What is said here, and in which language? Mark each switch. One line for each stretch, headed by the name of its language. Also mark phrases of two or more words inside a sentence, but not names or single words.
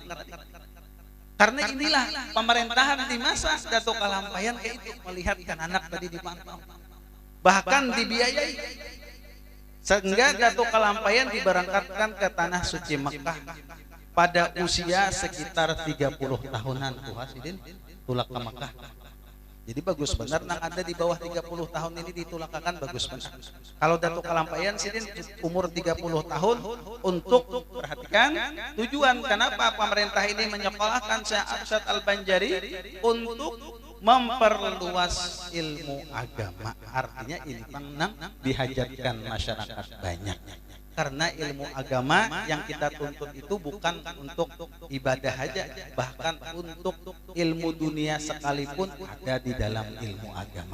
Indonesian: Karena inilah pemerintahan di masa Datuk Kalampayan kayak itu, melihatkan anak tadi dipantau, bahkan dibiayai, sehingga Datuk Kalampayan diberangkatkan ke tanah suci Mekah pada usia sekitar 30 tahunan.
Banjar: Sidin tulak ke Mekah. Jadi bagus benar nang ada di bawah 30 tahun ini ditulakakan, bagus benar.
Indonesian: Kalau Datuk Kalampayan sidin umur 30 tahun untuk perhatikan tujuan kenapa pemerintah ini menyekolahkan Syekh Arsyad Al-Banjari untuk memperluas ilmu agama.
Banjar: Artinya ini nang dihajatkan masyarakat banyak.
Indonesian: Karena ilmu agama yang kita tuntut itu bukan untuk ibadah aja, bahkan untuk ilmu dunia sekalipun ada di dalam ilmu agama.